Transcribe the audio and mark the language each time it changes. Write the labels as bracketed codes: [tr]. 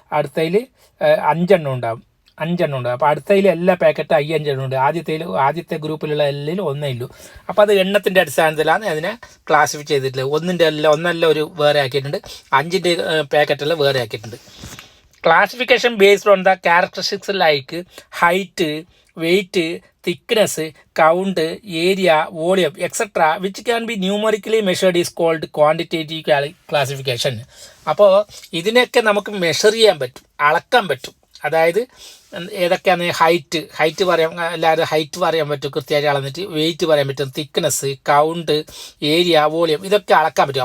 [ml] അടുത്തതിൽ 5 എണ്ണം ഉണ്ടാവും. അപ്പോൾ അടുത്തതിൽ എല്ലാ പാക്കറ്റും 5 എണ്ണം ഉണ്ട്. ആദ്യത്തെ ഗ്രൂപ്പിലുള്ള എല്ലാം 1 ഉള്ളൂ. അപ്പോൾ അത് എണ്ണത്തിൻ്റെ അടിസ്ഥാനത്തിലാണ് അതിനെ ക്ലാസിഫൈ ചെയ്തിട്ടുള്ളത്. ഒന്നല്ല ഒരു വേറെ ആക്കിയിട്ടുണ്ട്, 5ൻ്റെ പാക്കറ്റെല്ലാം വേറെ ആക്കിയിട്ടുണ്ട്. [en] Classification based on the characteristics like height, weight, thickness, count, area, volume, etc. which can be numerically measured is called quantitative classification. [ml] അപ്പോൾ ഇതിനെയൊക്കെ നമുക്ക് മെഷർ ചെയ്യാൻ പറ്റും, അളക്കാൻ പറ്റും. അതായത് ഏതൊക്കെയാണ് ഹൈറ്റ് പറയാം, അല്ലാതെ ഹൈറ്റ് പറയാൻ പറ്റും കൃത്യമായിട്ട് അളന്നിട്ട്, വെയിറ്റ് പറയാൻ പറ്റും, തിക്നെസ്, കൗണ്ട്, ഏരിയ, വോളിയം, ഇതൊക്കെ അളക്കാൻ പറ്റും.